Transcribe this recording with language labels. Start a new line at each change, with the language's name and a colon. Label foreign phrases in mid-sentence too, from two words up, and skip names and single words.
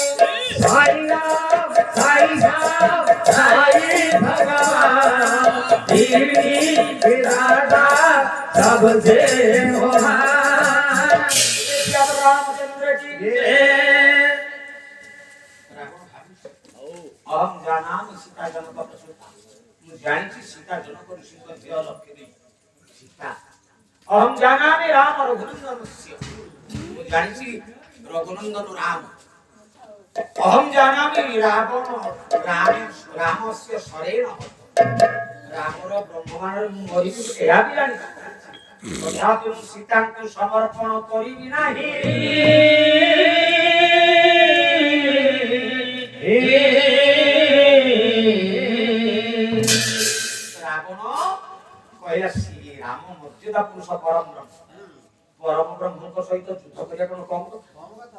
Hindi: साई राम साई भगवान विधाता सबसे महान।
Sanskrit: जब रामचंद्र जी अहम जानामि सीता जनक प्रसूता।
Odia: ମୁଁ ଜାଣିଛି ସୀତା ଜନକ ଋଷିଙ୍କ ଝିଅ ଲକ୍ଷ୍ମୀ ସୀତା।
Sanskrit: अहम जानामि राम रघुनंदनस्य।
Odia: ମୁଁ ଜାଣିଛି ରଘୁନନ୍ଦନ ରାମ।
Sanskrit: अहम जानामि रावण रामस्य ଶରେଣ।
Odia: ରାମର ବ୍ରହ୍ମବାଣରେ ମୁଁ ମରିବି ଏହା ବି ଜାଣିଛି। ତଥାପି ମୁଁ ସୀତାଙ୍କୁ ସମର୍ପଣ କରିବି ନାହିଁ। ରାବଣ କହିଲା ରାମ ମର୍ଯ୍ୟାଦା ପୁରୁଷ ପରମ ବ୍ରହ୍ମଙ୍କ ସହିତ ଯୁଦ୍ଧ କରିବା କଣ କମ କଥା?